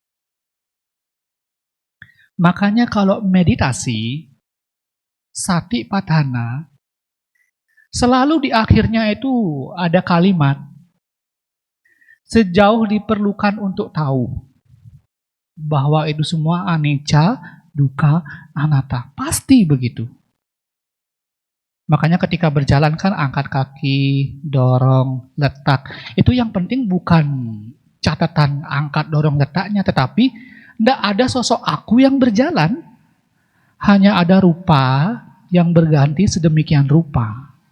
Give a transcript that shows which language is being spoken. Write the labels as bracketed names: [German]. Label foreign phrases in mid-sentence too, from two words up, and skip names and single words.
[Indonesian] Makanya kalau meditasi, Satipatthana, selalu di akhirnya itu ada kalimat, sejauh diperlukan untuk tahu bahwa itu semua [Pali] anicca, dukkha, anatta. [Indonesian] Pasti begitu. Makanya ketika berjalan kan angkat kaki, dorong, letak. Itu yang penting bukan catatan angkat dorong letaknya, tetapi tidak ada sosok aku yang berjalan. Hanya ada rupa yang berganti sedemikian rupa.